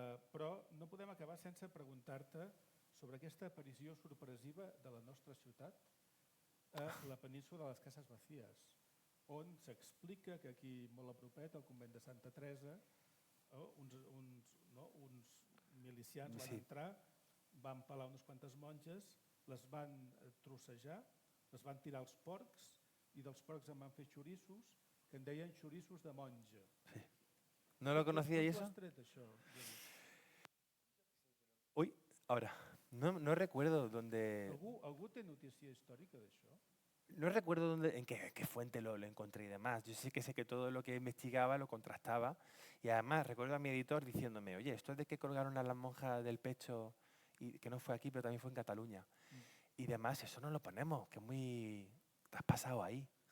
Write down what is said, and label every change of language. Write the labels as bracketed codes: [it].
[ca] Però no podem acabar sense preguntar-te sobre aquesta aparició sorpresiva de la nostra ciutat a la península de les Cases Vacíes, on s'explica que aquí, molt a propet, al convent de Santa Teresa, uns milicians van entrar, van pelar unes quantes monges, les van trossejar, les van tirar als porcs i dels porcs en van fer xorissos, que en deien xorissos de monja. [es] Sí. ¿No lo conocía y eso? [ca] ¿D'on has tret això? [es] Uy, ahora, no recuerdo dónde... [ca] Algú té notícia històrica d'això? [es] No recuerdo dónde, en qué fuente lo encontré y demás. Yo sé que todo lo que investigaba lo contrastaba. Y además recuerdo a mi editor diciéndome, oye, esto es de que colgaron a las monjas del pecho, y que no fue aquí, pero también fue en Cataluña. Y demás, eso no lo ponemos, que es muy... Te has pasado ahí.